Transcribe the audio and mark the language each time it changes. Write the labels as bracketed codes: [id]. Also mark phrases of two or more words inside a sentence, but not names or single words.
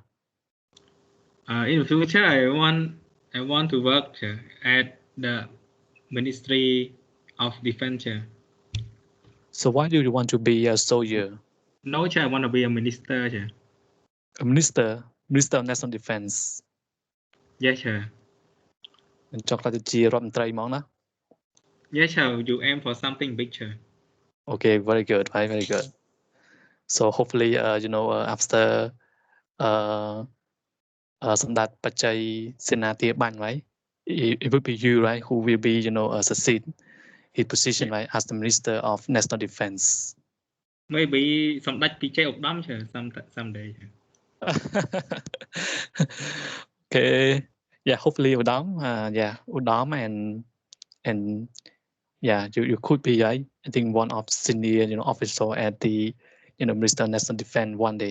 [en] In the future, I want to work at the Ministry of Defense. So why do you want to be a soldier? No, Chair, I want to be a minister. Chair. A minister of National Defense. Yes, Chair. [km] ចង់ក្លាយទៅជារដ្ឋមន្ត្រីហ្មងណា [en] Yes, Chair. You aim for something big, Chair. Okay, very good, right? Very good. So hopefully, after សម្ដេចបច្ច័យសេនាធាបាញ់ right? It would be you, right, who will be, succeed his position, right, as the Minister of National Defense. Maybe សម្ដេចពិជ័យឧត្តម someday. Okay, yeah, hopefully Udom, Udom and yeah, you could be, right? I think one of senior, officer at the, Minister of National Defense one day.